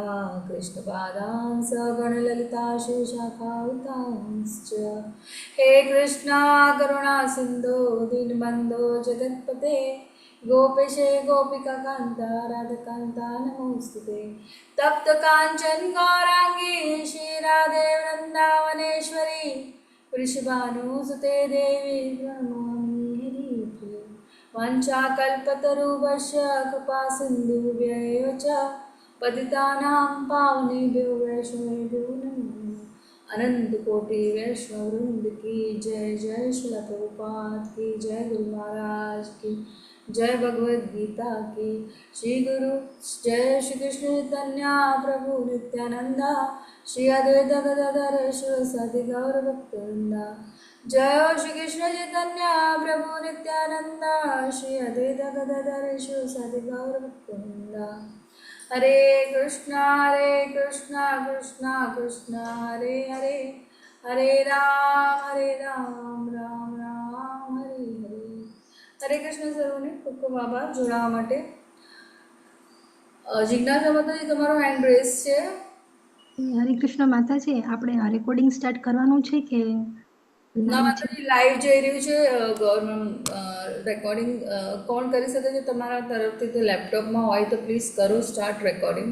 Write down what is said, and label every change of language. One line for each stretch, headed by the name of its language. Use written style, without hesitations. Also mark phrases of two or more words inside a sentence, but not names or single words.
Sanskrit: कृष्णपादान् सगणललिता श्रीशाखावितांश्च हे कृष्णा करुणा सिन्धो दीनबन्धो जगत्पते गोपेशे गोपिकान्ता राधकान्ता नमोऽस्तुते तप्त काञ्चन गौराङ्गी श्रीराधे वृन्दावनेश्वरी वृषभानुसुते देवी प्रणमामि हरिप्रिये वञ्चाकल्पतरुभ्यश्च कृपासिन्धुभ्यैव च पतितानां पावनेभ्यो वैष्णवेभ्यो नमो नमः
Hindi: अनंतकोटि वैष्णववृंद की जय जय श्रील प्रभुपाद की जय गुरु महाराज की जय भगवद गीता की श्री गुरु जय श्री कृष्ण चैतन्य प्रभु नित्यानंदा श्री अद्वैत
Sanskrit: गदाधर शिवसादि गौर भक्तवृंदा
Hindi: जय हो
Sanskrit: श्री कृष्ण चैतन्य प्रभु नित्यानंदा श्री अद्वैत गदाधर शिवसादि गौर भक्तवृंदा हरे कृष्णा कृष्णा कृष्णा हरे हरे हरे राम राम राम हरे हरे हरे कृष्ण
Gujarati: સર્વને ખૂબ ખૂબ આભાર જોડાવા માટે જિજ્ઞાસા માતાજી તમારો હેન્ડ રેસ છે હરે કૃષ્ણ માતાજી, આપણે
English: recording start
Gujarati: કરવાનું છે કે ના માતાજી લાઈવ જઈ રહ્યું છે ગવર્મેન્ટ રેકોર્ડિંગ કોણ કરી શકે છે તમારા તરફથી તો લેપટોપમાં હોય તો પ્લીઝ કરો
English: start recording